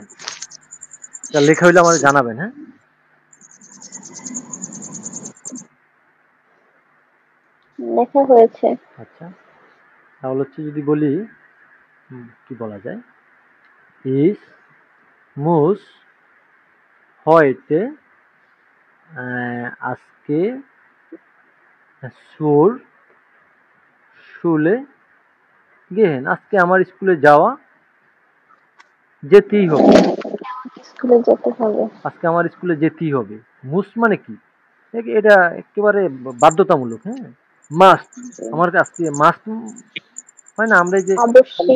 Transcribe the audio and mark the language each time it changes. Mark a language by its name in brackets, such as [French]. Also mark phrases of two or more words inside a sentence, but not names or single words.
[Bangla] তা লেখা হইলে আমাদের জানাবেন। হ্যাঁ, লেখা হয়েছে। আচ্ছা, তাহলে হচ্ছে যদি বলি কি বলা যায়, [German] ich muss heute [Bangla] আজকে [German] zur Schule gehen, [Bangla] আজকে আমার স্কুলে যাওয়া যেতেই হবে। স্কুলে যেতে হবে। আজকে আমার স্কুলে যেতেই হবে। মুস মানে কি? এটা একেবারে বাধ্যতামূলক, হ্যাঁ, মাস্ট। আমার আজকে মাস্ট হয় না, আমরা এই যে অবশ্যই।